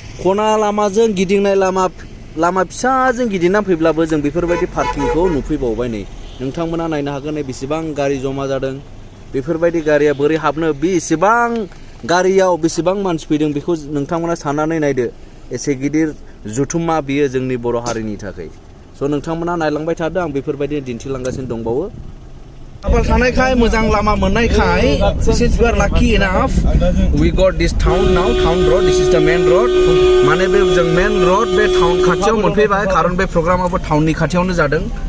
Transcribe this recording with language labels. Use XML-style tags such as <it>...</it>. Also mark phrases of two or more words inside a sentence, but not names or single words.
<brx>खना लामाजों गिदिंनाय लामा फिसाजों गिदिंना फैब्लाबो जों बेफोरबायदि पार्किंखौ नुफैबावबाय नै नोंथांमोना नायनो हागोन बेसेबां गारि जमा जादों बेफोरबायदि गारिया बोरै हाबनो बेसेबां गारियाव बेसेबां मानसि फैदों बेखौ नोंथांमोना साननानै नायदो एसे गिदिर जुथुम्मा बियो जोंनि बर' हारिनि थाखाय स' नोंथांमोना नायलांबाय थादो आं बेफोरबायदि दिन्थिलांगासिनो दंबावो खाफाल थानायखाय मोजां लामा मोननायखाय</brx> <en>since we are lucky enough we got this town now town road this is the main road</en> <brx>माने बे जों</brx> <en>main road</en> <brx>बे टाउन खाथियाव मोनफैबाय खारन बे प्रग्रामाबो टाउननि खाथियावनो जादों</brx>